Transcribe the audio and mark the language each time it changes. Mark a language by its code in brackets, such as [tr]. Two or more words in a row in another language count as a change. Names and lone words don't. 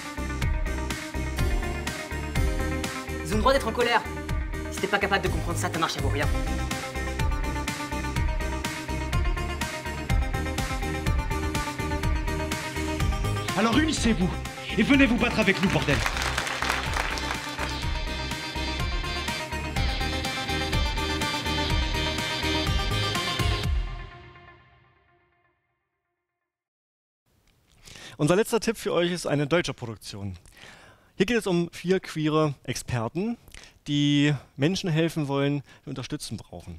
[fr] Ils ont le droit d'être en colère. Si t'es pas capable de comprendre ça, ta marche, elle vaut rien. Alors unissez-vous et venez vous battre avec nous, bordel. [de] Unser letzter Tipp für euch ist eine deutsche Produktion. Hier geht es um 4 queere Experten, die Menschen helfen wollen, die Unterstützung brauchen.